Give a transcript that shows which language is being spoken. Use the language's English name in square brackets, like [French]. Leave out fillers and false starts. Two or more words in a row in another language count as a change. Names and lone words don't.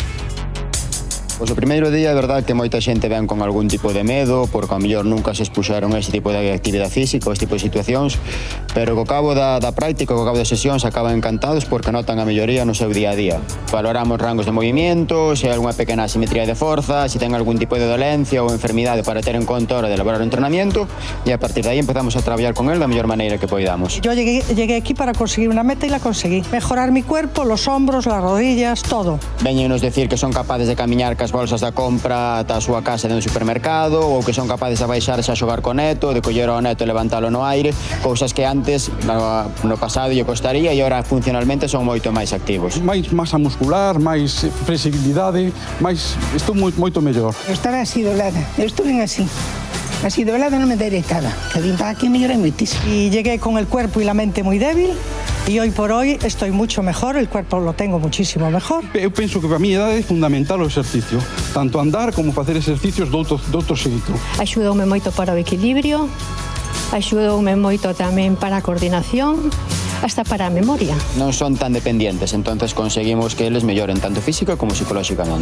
[Galician] Pois o primeiro día é verdade que moita xente ven con algún tipo de medo, porque ao mellor nunca se expuxeron a este tipo de actividade física ou este tipo de situacións, pero co cabo da práctica, co cabo das sesións, acaban encantados porque notan a melloría no seu día a día. Valoramos rangos de movimento, se hai algunha pequena asimetría de forza, se ten algún tipo de dolencia ou enfermidade para ter en conta a hora de elaborar o entrenamiento, e a partir de aí empezamos a traballar con él da mellor maneira que poidamos. [Spanish] Yo llegué aquí para conseguir una meta y la conseguí. Mejorar mi cuerpo, los hombros, las rodillas, todo. [Galician] Veñenos decir que son capaces de camiñar cas bolsas da compra ata a súa casa dentro do supermercado, ou que son capaces de baixarse a xogar co neto, de coller ao neto e levantalo no aire, cousas que antes no pasado lle costaría e agora funcionalmente son moito máis activos. Máis masa muscular, máis flexibilidade, estou moito mellor. Eu estaba así doblada, eu estuve así. Así doblada non me enderezaba, que vim para aquí e mellorei moitísimo. [Spanish] Y llegué con el cuerpo y la mente muy débil, y hoy por hoy estoy mucho mejor, el cuerpo lo tengo muchísimo mejor. [Galician] Eu penso que para a miña idade é fundamental o exercicio, tanto andar como facer exercicios de outro xeito. Axudoume moito para o equilibrio, axudoume moito tamén para a coordinación, hasta para a memoria. Non son tan dependientes, entonces conseguimos que eles melloren tanto física como psicolóxicamente.